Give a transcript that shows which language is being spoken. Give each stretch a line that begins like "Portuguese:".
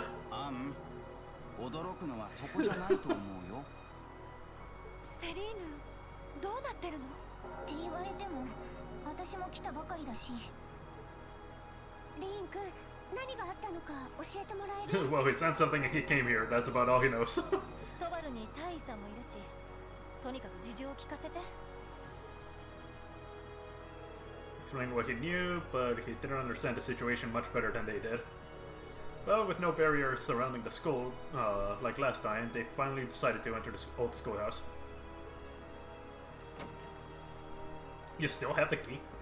Japanese: アン、驚くのはそこじゃないと思うよ。セリーヌ、どうなってるの？って言われても、私も来たばかりだし。リーン君、何があったのか教えてもらえる？
English: Well, he said something and he came here. That's about all he knows.
Japanese: トバルに大尉さんもいるし、とにかく事情を聞かせて。
English: Explaining what he knew, but he didn't understand the situation much better than they did. Well, with no barriers surrounding the school, like last time, they finally decided to enter the old schoolhouse. You still have the key?